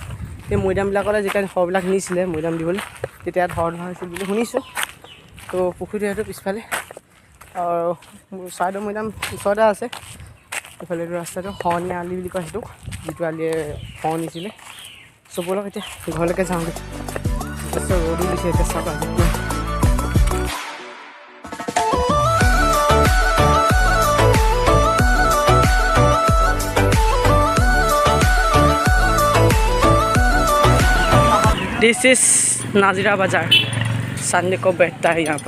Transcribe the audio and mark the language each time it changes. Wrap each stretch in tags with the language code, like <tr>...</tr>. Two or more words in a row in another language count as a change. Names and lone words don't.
<as>এই মৈদামবিলাকলৈ যেতিয়া শৱবিলাক নিছিলে মৈদাম দিবলৈ, তেতিয়া ইয়াত হ্ৰদ হৈছিল বুলি শুনিছোঁ। তো পুখুৰীটো সেইটো পিছফালে আৰু চৰাইদেউ মৈদাম ওচৰতে আছে। এইফালে এইটো ৰাস্তাটো শৰণীয়া আলি বুলি কয় সেইটোক, যিটো আলিয়ে শৰণ নিছিলে। চবলৈকে এতিয়া ঘৰলৈকে যাওঁগৈ। তাৰপিছত ৰ'দো দিছে এতিয়া চাওক।</as> <en>This is Nazira Bazaar.</en> <hi>संडे को बैठता है यहाँ पर।</hi>